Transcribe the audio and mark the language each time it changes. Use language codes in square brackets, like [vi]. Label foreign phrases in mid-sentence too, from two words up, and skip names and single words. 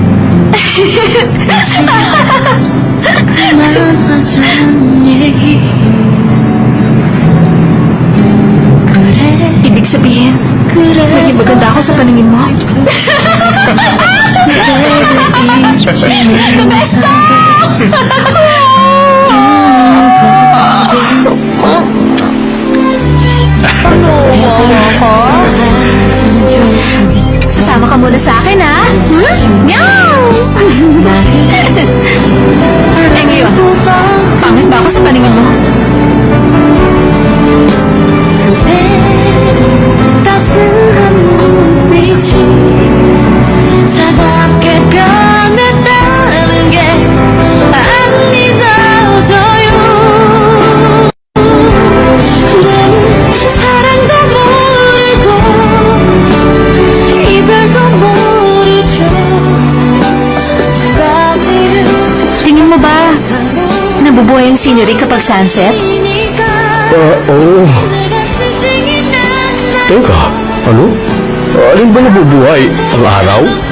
[ko] 그만하자는 얘기 그래 [tl] Ibig sabihin, [ko] 그래 [tl] naging maganda ako sa paningin mo. Sasama ka muna sa akin, ha? Meow! Eh ngayon, pangit ba ako sa paningin mo? [ko] 따스한 눈빛이 차갑게 변했다는 게 안 믿어져요 나는 사랑도 모르고 이별도 모르죠 두 가지를 [tl] Tingin mo ba, nabubuhay ang scenery kapag sunset? Oo. [ko] 내가 실증이 난나 [tl] Teka, ano? Alin ba nabubuhay? Ang araw?